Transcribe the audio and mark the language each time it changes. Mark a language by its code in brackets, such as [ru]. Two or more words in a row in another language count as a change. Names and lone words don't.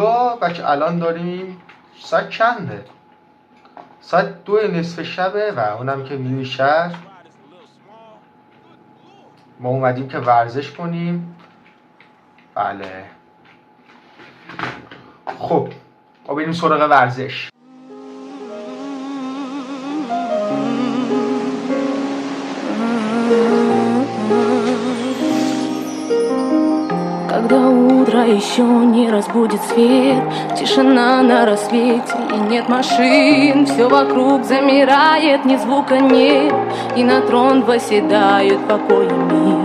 [fa] بچه الان داریم ساعت چنده؟ ساعت 2:30 شبه و اونم که ویدیو شهر ما اومدیم که ورزش کنیم. بله خب ما بریم سراغ ورزش. [ru] Когда утро еще не разбудит свет, тишина на рассвете и нет машин, все вокруг замирает, ни звука нет, и на трон восседают покой и мир.